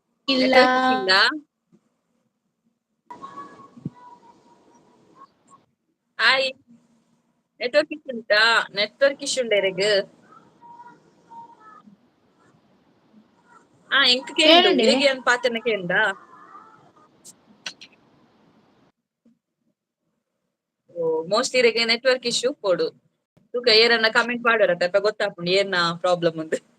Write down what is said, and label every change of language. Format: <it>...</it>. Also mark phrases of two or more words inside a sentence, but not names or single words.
<kn>ಇಲ್ಲ ನೆಟ್ವರ್ಕ್ ಇಲ್ಲ. ಹಾಯ್,</kn> <en>network issue</en> <kn>ಉಂಟಾ?</kn> <en>network issue</en> <tcy>ಉಂಡ ಎರೆಗ್ ಎಂಕ್ ಕೇಂಡು ಕೇಳುಂಡೆ ಇರೆಗ್ ಏನ್ ಪಾತೆರ್ನ ಕೇಂಡ. ಓ ಮೋಸ್ಟ್ಲಿ ಇರೆಗ್</tcy> <en>network issue</en> <tcy>ಕೊಡು ತೂಕ ಏರನ್ನ ಕಮೆಂಟ್ ಪಾಡೋರ ಅಪ್ಪ ಗೊತ್ತಾಪುಂಡು ಏನ ಪ್ರಾಬ್ಲಮ್ ಉಂದು.</tcy>